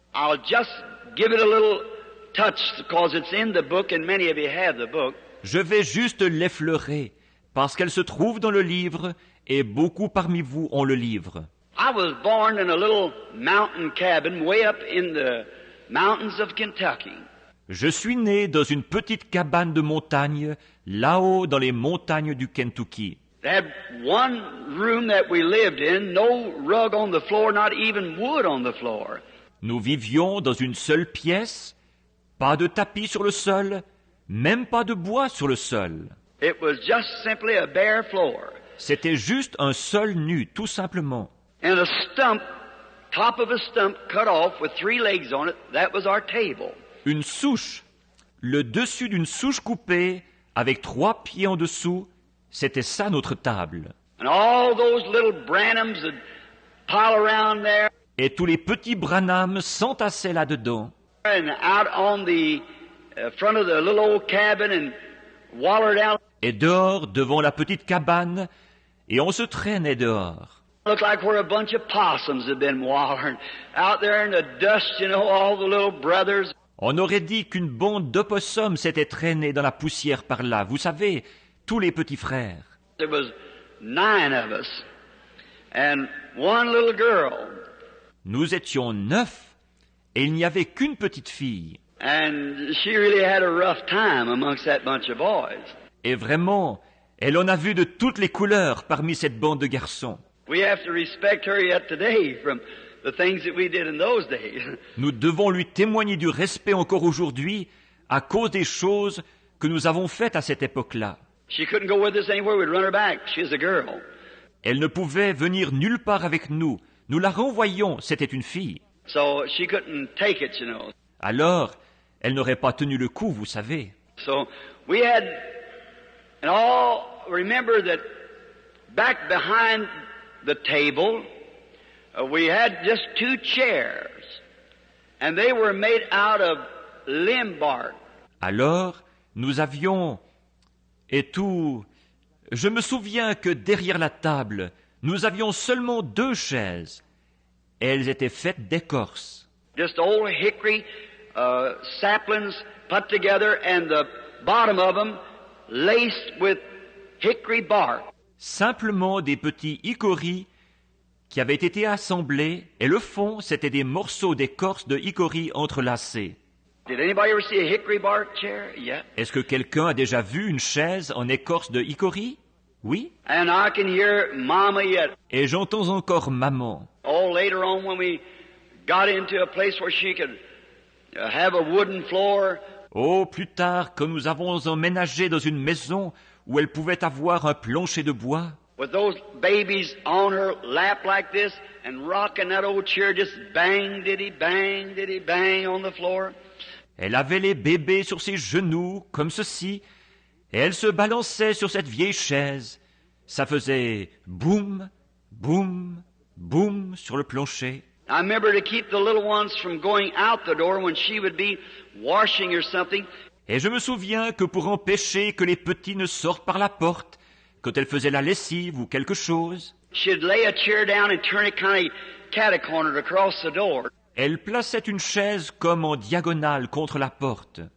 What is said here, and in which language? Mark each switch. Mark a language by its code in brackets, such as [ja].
[en] I'll just give it a little touch because it's in the book and many of you have the book. [fr] Je vais juste l'effleurer, parce qu'elle se trouve dans le livre, et beaucoup parmi vous ont le livre. [en] I was born in a little mountain cabin way up in the mountains of Kentucky. [fr] Je suis né dans une petite cabane de montagne, là-haut dans les montagnes du Kentucky. [en] They had one room that we lived in, no rug on the floor, not even wood on the floor. [fr] Nous vivions dans une seule pièce, pas de tapis sur le sol, même pas de bois sur le sol. [en] It was just simply a bare floor. [fr] C'était juste un sol nu, tout simplement. [en] And a stump, top of a stump cut off with 3 legs on it, that was our table. [fr] Une souche, le dessus d'une souche coupée, avec 3 pieds en dessous, c'était ça notre table. [en] And all those little Branhams would pile around there [fr] Et tous les petits Branham s'entassaient là-dedans. [en] and out on the front of the little old cabin and wallered out. [fr] Et dehors, devant la petite cabane, et on se traînait dehors. [en] Looked like where a bunch of possums had been wallering. Out there in the dust, you know, all the little brothers. [fr] On aurait dit qu'une bande d'opossums s'était traînée dans la poussière par là. Vous savez, tous les petits frères. [en] There was 9 of us. And one little girl. [fr] Nous étions 9, et il n'y avait qu'une petite fille. [en] And she really had a rough time amongst that bunch of boys. [fr] Et vraiment, elle en a vu de toutes les couleurs parmi cette bande de garçons. [en] We have to respect her yet today from the things that we did in those days. [fr] Nous devons lui témoigner du respect encore aujourd'hui à cause des choses que nous avons faites à cette époque-là. [en] She couldn't go with us anywhere, we'd run her back. She was a girl. [fr] Elle ne pouvait venir nulle part avec nous. Nous la renvoyions, c'était une fille. [en] So she couldn't take it, you know. [fr] Alors, elle n'aurait pas tenu le coup, vous savez. [en] So we had, and all, remember that back behind the table, we had just 2 chairs, and they were made out of limb bark. [fr] Alors, nous avions... Et tout... Je me souviens que derrière la table, nous avions seulement 2 chaises. Et elles étaient faites d'écorce. [en] Just old hickory saplings put together, and the bottom of them laced with hickory bark. [fr] Simplement des petits hickories qui avaient été assemblés, et le fond, c'était des morceaux d'écorce de hickory entrelacés. [en] Did anybody ever see a hickory bark chair? Yeah. [fr] Est-ce que quelqu'un a déjà vu une chaise en écorce de hickory? Oui. [en] And I can hear Mama yet. [fr] Et j'entends encore maman. [en] Oh, later on when we got into a place where she could have a wooden floor. [fr] Oh, plus tard, quand nous avons emménagé dans une maison où elle pouvait avoir un plancher de bois, [en] With those babies on her lap like this and rocking that old chair just bang diddy bang on the floor. [fr] elle avait les bébés sur ses genoux, comme ceci, et elle se balançait sur cette vieille chaise. Ça faisait boum, boum, boum sur le plancher. [en] I remember to keep the little ones from going out the door when she would be washing or something. [fr] Et je me souviens que pour empêcher que les petits ne sortent par la porte, quand elle faisait la lessive ou quelque chose, [en] She'd lay a chair down and turn it kind of cat-a-cornered across the door [fr] elle plaçait une chaise comme en diagonale contre la porte,